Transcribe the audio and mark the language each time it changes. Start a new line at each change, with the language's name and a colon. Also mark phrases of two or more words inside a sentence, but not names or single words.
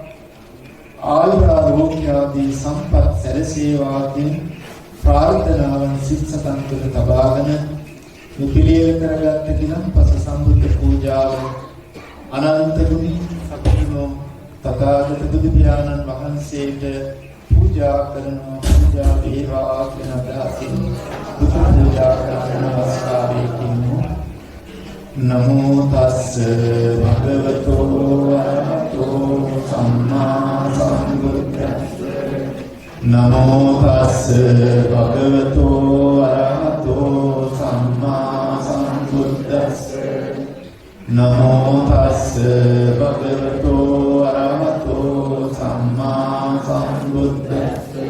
Sinhala: ආයුරාෝග්‍ය ආදී සම්පත් සැලසේවා කියන ප්‍රාර්ථනාවන් සිත සතන් තුළ තබාගෙන මේ පිළියෙල කරගත් දිනපස සම්බුද්ධ පූජාව අනන්ත ගුණී සතුටුනෝ තථාගත බුදු පියාණන් වහන්සේට පූජා කරනවා. පූජා වේවා කියන අදහසින් බුදු පූජා කරන අවස්ථාවේදී
Pali: නමෝ තස්ස භගවතෝ අරහතෝ සම්මා සම්බුද්දස්ස නමෝ තස්ස භගවතෝ අරහතෝ සම්මා සම්බුද්දස්ස නමෝ තස්ස භගවතෝ අරහතෝ සම්මා සම්බුද්දස්ස